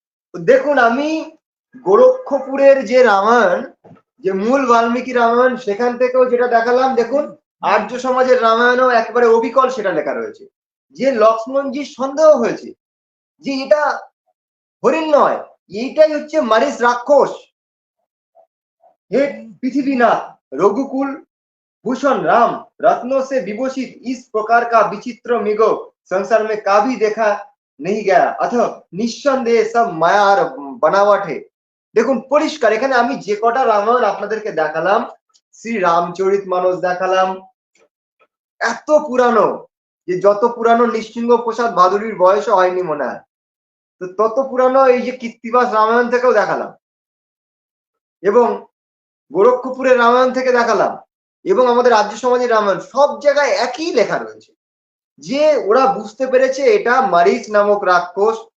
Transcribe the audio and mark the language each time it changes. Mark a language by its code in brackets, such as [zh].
[bn] তো দেখুন আমি গোরক্ষপুরের যে রামায়ণ, যে মূল বাল্মীকি রামায়ণ, সেখান থেকেও যেটা দেখালাম, দেখুন আর্য সমাজের রামায়ণও একেবারে অবিকল সেটা লেখা রয়েছে যে লক্ষ্মণজির সন্দেহ হয়েছে যে এটা হরিণ নয়, এইটাই হচ্ছে মারিচ রাক্ষস। [hi] हे पृथ्वीनाथ, रघुकुल भूषण राम, रत्नों से विभूषित इस प्रकार का विचित्र मृग संसार में कभी देखा नहीं गया, अतः निस्संदेह सब माया और बनावट है। [bn] দেখুন পরিষ্কার এখানে আমি যে কটা রামায়ণ আপনাদেরকে দেখালাম, শ্রী রামচরিত মানস দেখালাম, এত পুরানো যে যত পুরানো নৃসিংহ প্রসাদ ভাদুরীর বয়সও হয়নি মনে হয়, তো তত পুরানো এই যে কৃত্তিবাস রামায়ণ থেকেও দেখালাম, এবং গোরক্ষপুরের রামায়ণ থেকে দেখালাম, এবং আমাদের রাজ্য সমাজের রামায়ণ, সব জায়গায় একই লেখা রয়েছে যে ওরা বুঝতে পেরেছে এটা মারিচ নামক রাক্ষস।